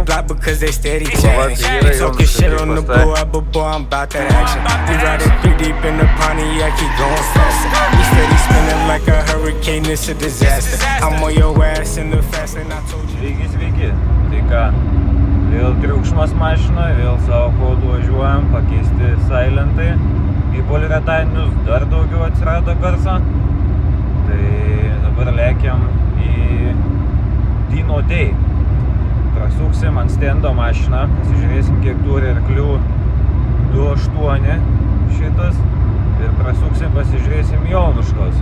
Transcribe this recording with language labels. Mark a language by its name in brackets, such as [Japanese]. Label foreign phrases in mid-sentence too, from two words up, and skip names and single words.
[English] because they steady chatting. They talking shit on the blue, but boy, I'm about that action. We riding 3 deep in the Pontiac, keep going faster. We steady spinning like a hurricane, it's a disaster. I'm on your ass in the fast and I told you. [Lithuanian] Sveiki. Tai ką, vėl triukšmas mašina, vėl savo kodu važiuojam, pakeisti silentai. Į poliuretaninius dar daugiau atsirado garso. Tai dabar lėkiam į Dino Day. Prasuksim ant stendo mašiną, pasižiūrėsim kiek turi arklių 2.8 šitas ir prasuksim, pasižiūrėsim Jonuškos.